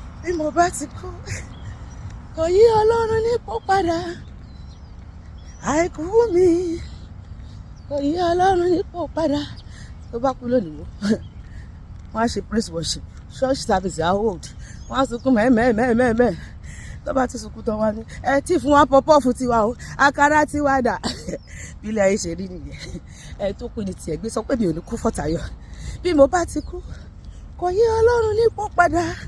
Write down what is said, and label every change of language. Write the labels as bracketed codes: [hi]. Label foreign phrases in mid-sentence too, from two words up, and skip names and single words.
[yo] Bí mo bá ti kú, kò yí Ọlọ́run nípò padà. Àìkú mi, kò yí Ọlọ́run nípò padà. Tó bá kú lónìí, wò, wọ́n á ṣe [en] praise worship. Church service [yo] á hold. Wọ́n á sunkún mẹ́, mẹ́, mẹ́, mẹ́, mẹ́. Tó bá ti sunkún tán, wọ́n á ní, "Ẹ tí fún wa pọpọ́ọ̀fù tiwa o, àkàrà tiwa dà?" Bí ilé ayé ṣe rí nìyẹn. Ẹ tó kú ni tiẹ̀ gbé sọ pé mi ò ní kú fọ́tayọ̀. Bí mo bá ti kú, kò yí Ọlọ́run nípò padà.